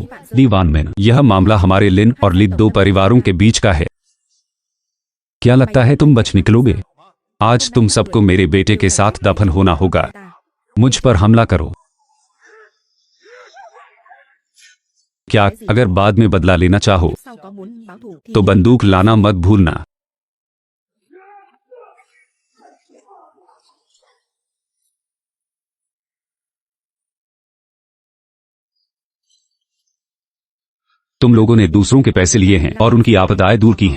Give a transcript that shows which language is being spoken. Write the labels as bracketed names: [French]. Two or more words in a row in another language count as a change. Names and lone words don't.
[Hindi] ली वान मैन, यह मामला हमारे लिन और ली दो परिवारों के बीच का है। क्या लगता है तुम बच निकलोगे? आज तुम सबको मेरे बेटे के साथ दफन होना होगा। ta. मुझ पर हमला करो। क्या अगर बाद में बदला लेना चाहो [Vietnamese] Sau có muốn báo thù thì [Hindi] तो बंदूक लाना मत भूलना। तुम लोगों ने दूसरों के पैसे लिए हैं और उनकी आपदाएं दूर की हैं।